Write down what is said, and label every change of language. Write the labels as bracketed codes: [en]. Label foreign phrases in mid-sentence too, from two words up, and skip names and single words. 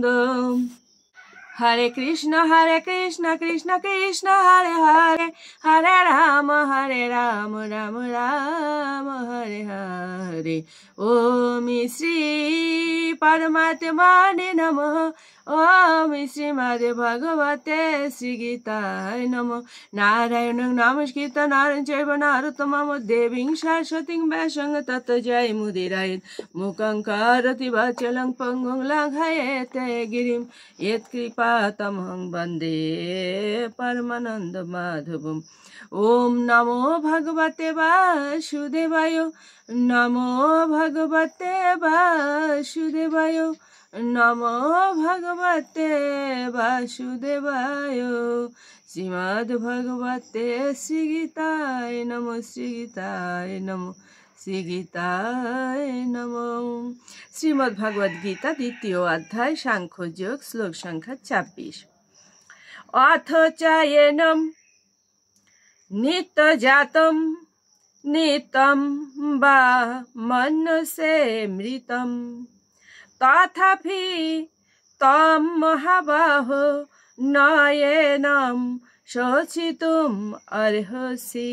[sa] হরে কৃষ্ণ কৃষ্ণ কৃষ্ণ হরে হরে, হরে রাম রাম রাম হরে হরে। ওম শ্রী পরমাত্মনে নমঃ। ওম শ্রীমদ্ ভগবতে শ্রীগীতায় নমঃ। নারায়ণং নমস্কৃত্য নরং চৈব নরোত্তমং দেবীং সরস্বতীং ব্যাসং ততো জয়মুদীরয়েৎ। মুখং করোতি বাচালং পঙ্গুং লঙ্ঘয়েতে গিরিং यत्कृपातमहं वन्दे परमानन्दमाधवम्। ओम नमो भगवते वासुदेवाय, नमो भगवते वासुदेवाय, नमो भगवते वासुदेवाय। श्रीमद् भगवते श्रीगीताय नमो, श्रीगीताय नमो, শ্রীগীতায় নমঃ। [bn] শ্রীমদ্ ভগবদ গীতা দ্বিতীয় অধ্যায় সাংখ্যযোগ, শ্লোক সংখ্যা ২৬। [sa] অথ চায়েনম নিত্যজাতম নিত্যম বা মন্যসে মৃতম তথাপি তম মহাবাহো নয়েনম শোচিতুম অর্হসি।